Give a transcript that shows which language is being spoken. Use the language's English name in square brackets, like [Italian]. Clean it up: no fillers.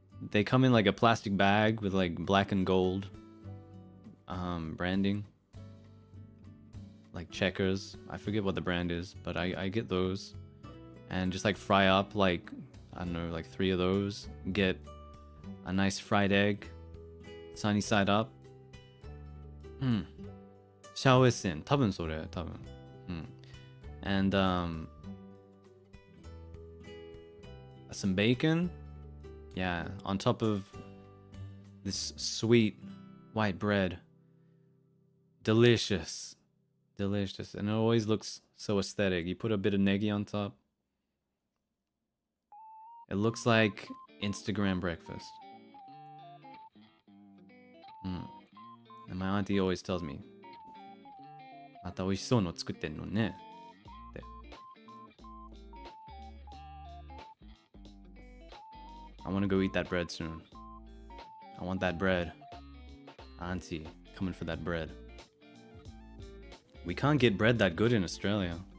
[English] They come in like a plastic bag with like black and gold branding, like Checkers. I forget what the brand is, but I get those and just like fry up like, I don't know, like 3 of those. Get a nice fried egg, sunny side up. [Japanese] シャオエッセン、多分それ、多分。 [English] And some bacon. Yeah, on top of this sweet white bread. Delicious. Delicious. And it always looks so aesthetic. You put a bit of negi on top. It looks like Instagram breakfast. And my auntie always tells me, [Japanese] また美味しそうの作ってんのねって。 [English] I want to go eat that bread soon. I want that bread. Auntie, coming for that bread. We can't get bread that good in Australia.